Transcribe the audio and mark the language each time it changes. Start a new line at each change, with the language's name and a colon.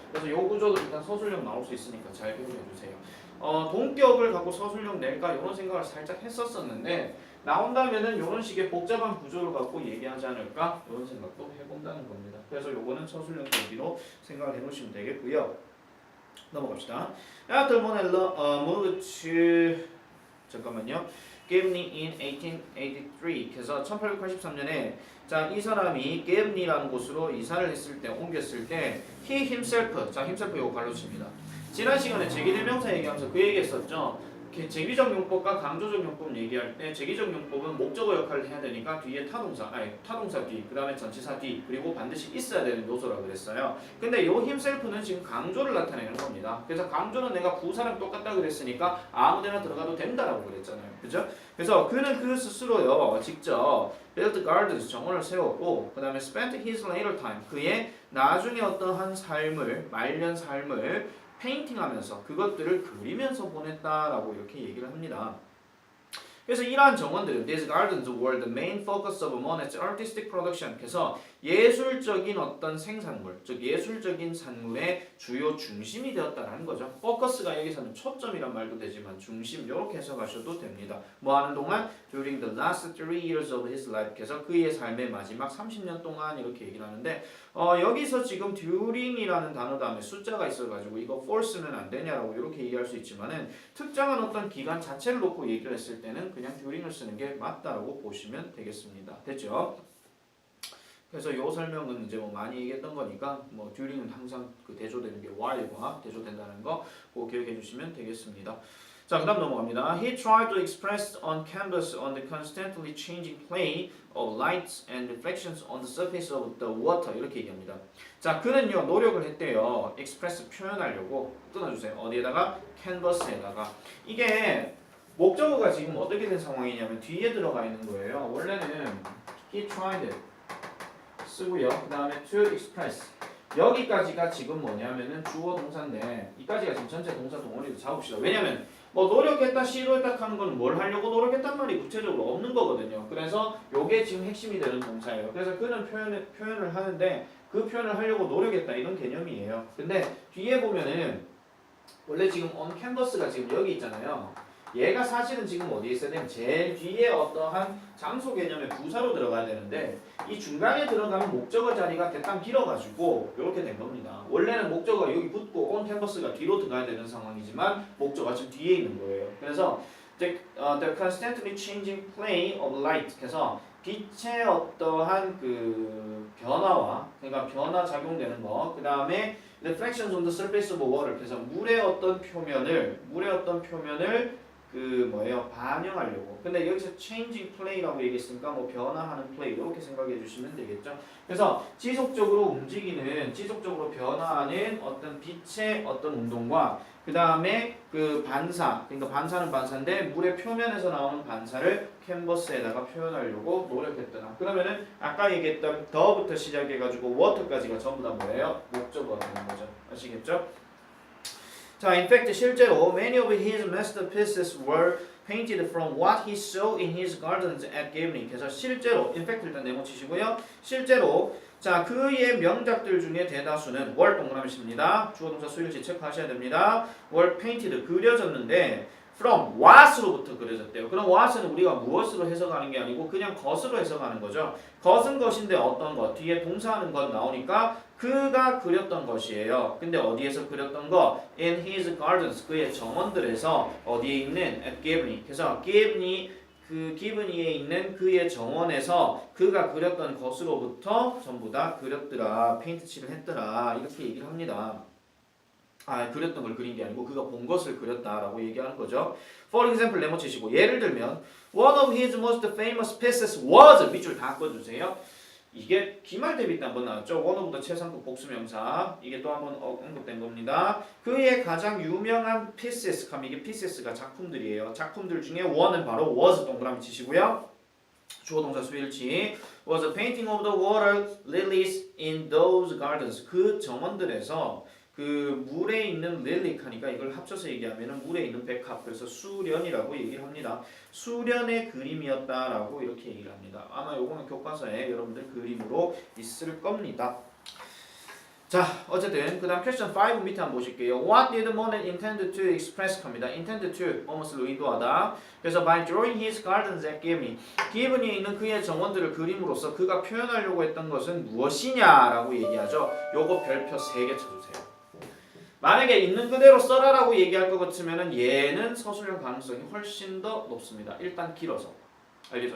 Korean: 그래서 요 구조도 일단 서술형 나올 수 있으니까 잘 기억해 주세요. 동격을 갖고 서술형 낼까 이런 생각을 살짝 했었었는데 나온다면은 이런 식의 복잡한 구조를 갖고 얘기하지 않을까 이런 생각도 해본다는 겁니다. 그래서 요거는 서술형 대비로 생각을 해놓으시면 되겠고요. 넘어갑시다.
English: After Monet moved to
Korean: 잠깐만요.
English: Gibney in 1883.
Korean: 그래서 1883년에 자, 이 사람이 Gibney라는 곳으로 이사를 했을 때 옮겼을 때
English: he himself
Korean: 자, himself 요거 가로칩니다. 지난 시간에 제기대명사 얘기하면서 그 얘기했었죠. 제기적 용법과 강조적 용법 얘기할 때 제기적 용법은 목적어 역할을 해야 되니까 뒤에 타동사 뒤, 그 다음에 전치사 뒤, 그리고 반드시 있어야 되는 요소라고 그랬어요. 근데 요 himself는 지금 강조를 나타내는 겁니다. 그래서 강조는 내가 부사랑 똑같다 그랬으니까 아무데나 들어가도 된다라고 그랬잖아요. 그죠? 그래서 그는 그 스스로요 직접
English: built gardens
Korean: 정원을 세웠고 그 다음에
English: spent his later time
Korean: 그의 나중에 어떠한 삶을 말년 삶을 페인팅하면서 그것들을 그리면서 보냈다라고 이렇게 얘기를 합니다. 그래서 이러한 정원들은
English: these gardens were the main focus of Monet's artistic production.
Korean: 그래서 예술적인 어떤 생산물, 즉 예술적인 산물의 주요 중심이 되었다라는 거죠. 포커스가 여기서는 초점이란 말도 되지만 중심 이렇게 해석하셔도 됩니다. 뭐 하는 동안
English: during the last 3 years of his life.
Korean: 그래서 그의 삶의 마지막 30년 동안 이렇게 얘기를 하는데 여기서 지금 during이라는 단어 다음에 숫자가 있어가지고 이거 for 쓰면 안 되냐라고 이렇게 얘기할 수 있지만은 특정한 어떤 기간 자체를 놓고 얘기를 했을 때는 그냥 during을 쓰는 게 맞다라고 보시면 되겠습니다. 됐죠? 그래서 이 설명은 이제 뭐 많이 얘기했던 거니까 뭐 during은 항상 그 대조되는 게 while과 대조된다는 거 꼭 기억해 주시면 되겠습니다. 자, 그다음 넘어갑니다.
English: He tried to express on canvas on the constantly changing play of lights and reflections on the surface of the water.
Korean: 이렇게 얘기합니다. 자, 그는요 노력을 했대요. express 표현하려고. 끊어주세요. 어디에다가? canvas에다가. 이게 목적어가 지금 어떻게 된 상황이냐면 뒤에 들어가 있는 거예요. 원래는 he tried 쓰고요. 그 다음에 to express. 여기까지가 지금 뭐냐면은 주어 동사인데 이까지가 지금 전체 동사 동원리로 잡읍시다. 왜냐면 뭐 노력했다, 시도했다 하는 건 뭘 하려고 노력했단 말이 구체적으로 없는 거거든요. 그래서 요게 지금 핵심이 되는 동사예요. 그래서 그는 표현을 하는데 그 표현을 하려고 노력했다 이런 개념이에요. 근데 뒤에 보면은 원래 지금 on canvas가 지금 여기 있잖아요. 얘가 사실은 지금 어디에 있어야 되면 제일 뒤에 어떠한 장소 개념의 부사로 들어가야 되는데 이 중간에 들어가는 목적어 자리가 대강 길어가지고 이렇게 된 겁니다. 원래는 목적어가 여기 붙고 on canvas가 뒤로 들어가야 되는 상황이지만 목적어가 지금 뒤에 있는 거예요.
English: 그래서 the constantly changing play of light.
Korean: 그래서 빛의 어떠한 그 변화와 그러니까 변화 작용되는 거. 그 다음에
English: reflections on the surface of water.
Korean: 그래서 물의 어떤 표면을 그 뭐예요? 반영하려고. 근데 여기서 changing play라고 얘기했으니까 뭐 변화하는 play 이렇게 생각해 주시면 되겠죠. 그래서 지속적으로 움직이는, 지속적으로 변화하는 어떤 빛의 어떤 운동과 그 다음에 그 반사, 그러니까 반사는 반사인데 물의 표면에서 나오는 반사를 캔버스에다가 표현하려고 노력했더라. 그러면은 아까 얘기했던 더부터 시작해가지고 water까지가 전부 다 뭐예요? 목적어가 되는 거죠. 아시겠죠?
English: 자, in fact
Korean: 실제로
English: many of his masterpieces were painted from what he saw in his gardens at Gavney.
Korean: 그래서 실제로,
English: in fact
Korean: 일단 네모치시고요. 실제로 자 그의 명작들 중에 대다수는 were 동그라미입니다. 주어 동사 수일치 체크하셔야 됩니다.
English: were painted
Korean: 그려졌는데
English: from what
Korean: 으로부터 그려졌대요. 그럼 what은 우리가 무엇으로 해석하는 게 아니고 그냥 것으로 해석하는 거죠. 것은 것인데 어떤 것 뒤에 동사하는 것 나오니까 그가 그렸던 것이에요. 근데 어디에서 그렸던 거?
English: In his gardens
Korean: 그의 정원들에서 어디에 있는
English: at Gavney.
Korean: 그래서 기브니에 있는 그의 정원에서 그가 그렸던 것으로부터 전부 다 그렸더라. 페인트 칠을 했더라. 이렇게 얘기를 합니다. 그렸던 걸 그린 게 아니고 그가 본 것을 그렸다라고 얘기하는 거죠.
English: For example
Korean: 네모치시고 예를 들면
English: one of his most famous pieces was
Korean: 밑줄 다 꺼주세요. 이게 기말 대비 때 한번 나왔죠. one of보다 최상급 복수명사 이게 또 한번 언급된 겁니다. 그의 가장 유명한 pieces 하면 이게 pieces가 작품들이에요. 작품들 중에 one은 바로 was 동그라미 치시고요. 주어 동사 수일치
English: was a painting of the water lilies in those gardens.
Korean: 그 정원들에서 그 물에 있는 릴릭 하니까 이걸 합쳐서 얘기하면 물에 있는 백합 그래서 수련이라고 얘기를 합니다. 수련의 그림이었다라고 이렇게 얘기를 합니다. 아마 요거는 교과서에 여러분들 그림으로 있을 겁니다. 자 어쨌든 그 다음 퀘스천 5 밑에 한번 보실게요.
English: What did Monet intend to express?
Korean: 합니다. intend to 뭐뭇을 의도하다. 그래서
English: by drawing his gardens at Gavney
Korean: 기브니에 있는 그의 정원들을 그림으로써 그가 표현하려고 했던 것은 무엇이냐라고 얘기하죠. 요거 별표 3개 쳐주세요. 만약에 있는 그대로 써라라고 얘기할 것 같으면은 얘는 서술형 가능성이 훨씬 더 높습니다. 일단 길어서. 알겠죠?